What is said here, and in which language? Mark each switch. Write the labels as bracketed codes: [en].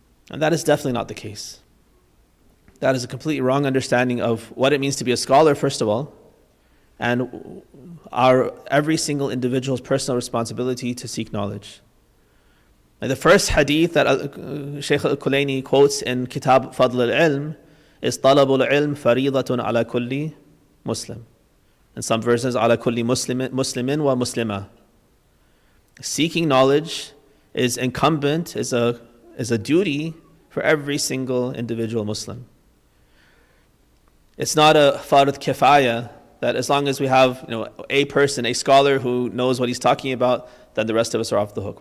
[en] And that is definitely not the case. That is a completely wrong understanding of what it means to be a scholar, first of all, and every single individual's personal responsibility to seek knowledge. And the first hadith that Shaykh al-Kulaini quotes in Kitab Fadl al-Ilm is [ar] طَلَبُ الْعِلْمِ فَرِيضَةٌ عَلَى كُلِّ [en] Muslim. In some versions, [ar] عَلَى كُلِّ مُسْلِمٍ وَمُسْلِمَةٍ. [en] Seeking knowledge is incumbent, is a duty for every single individual Muslim. It's not a fard kifaya that as long as we have a person, a scholar who knows what he's talking about, then the rest of us are off the hook.